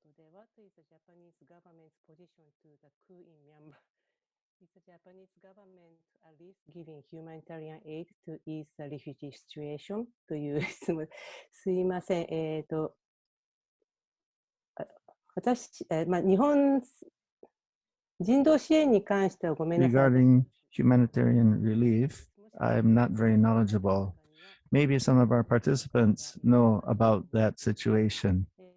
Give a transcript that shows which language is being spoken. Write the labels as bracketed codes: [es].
[en] What is the Japanese government's position to the coup in Myanmar? Is the Japanese government at least giving humanitarian aid to ease the refugee situation? [ja] という質問。すいません。私、日本人道支援に関してはごめんなさい。 [en] Regarding humanitarian relief, I'm not very knowledgeable. Maybe some of our participants know about that situation.